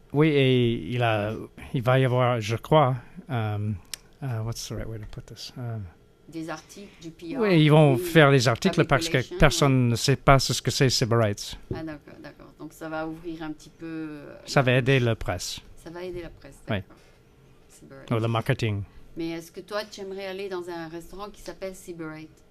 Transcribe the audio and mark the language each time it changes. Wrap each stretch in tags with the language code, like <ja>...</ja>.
<fr>Oui, et il va y avoir, je crois...</fr> <en>what's the right way to put this?</en> <fr>Des articles, du PR? Oui, ils vont faire des articles parce que relations, personne ne sait pas ce que c'est Sybarites. Ah, d'accord. Donc ça va ouvrir un petit peu... Ça va aider la presse. Ça va aider la presse, Oui. d'accord. Sybarite. Ou le marketing. Mais est-ce que toi, tu aimerais aller dans un restaurant qui s'appelle Sybarite?</fr>